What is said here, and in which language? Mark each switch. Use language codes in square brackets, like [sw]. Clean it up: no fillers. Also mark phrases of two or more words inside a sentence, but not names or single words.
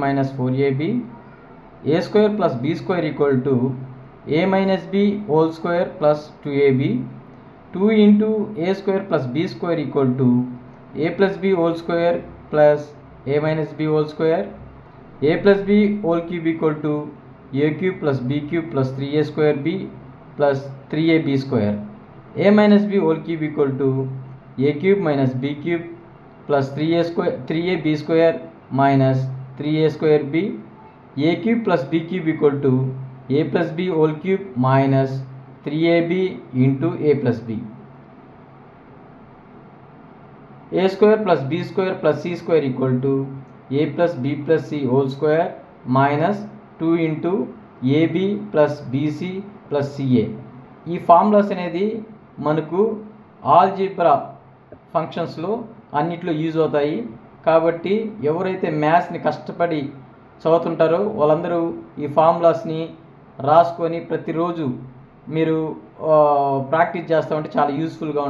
[en] a + b² + 2 a + b² + a + b whole cube = a³ + b³ + 3a² b + 3ab², a - b whole cube = a³ - b³ + 3ab² - 3a²b, a³ + b³ = a + b whole cube - 3ab × a + b, a² + b² + c² = a + b + c whole square - 2 ab + bc + ca. [te] ఈ ఫార్ములాస్ అనేది మనకు [en] algebra functions [te] అన్నిట్లో యూజ్ అవుతాయి. కాబట్టి ఎవరైతే మ్యాథ్స్ని కష్టపడి చదువుతుంటారో వాళ్ళందరూ ఈ ఫార్ములాస్ని రాసుకొని ప్రతిరోజు మీరు ప్రాక్టీస్ చేస్తూ ఉంటే చాలా యూస్ఫుల్గా ఉంటుంది.